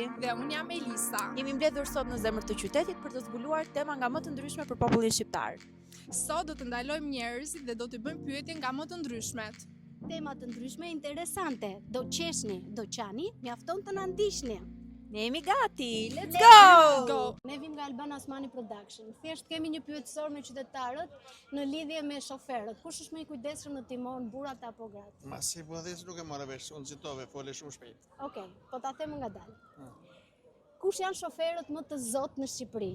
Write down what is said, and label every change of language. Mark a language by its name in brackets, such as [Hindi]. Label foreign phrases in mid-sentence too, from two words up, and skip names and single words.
[Albanian] Dhe unë jam Elisa. Jemi mbledhur sot në zemër të qytetit për të zbuluar tema nga më të ndryshme për popullin shqiptar. Sot do të ndalojmë njerëzit dhe do t'i bëjmë pyetje nga më të ndryshmet. Tema të ndryshme interesante. Do qeshni, do qani, mjafton të na ndiqni. Ne jemi gati. [English] Let's Go! go! [Albanian] Ne vim nga Albana Osmani Production. Thjesht kemi një pyetësor me qytetarët në lidhje me shoferët. Kush është më i kujdesshëm në timon, burrat apo gratë? Ma si po dhe nuk e marrë vesh, unë citove, fole shumë shpejt. Okej, po ta them ngadalë. Kush janë shoferët më të zotë në Shqipëri?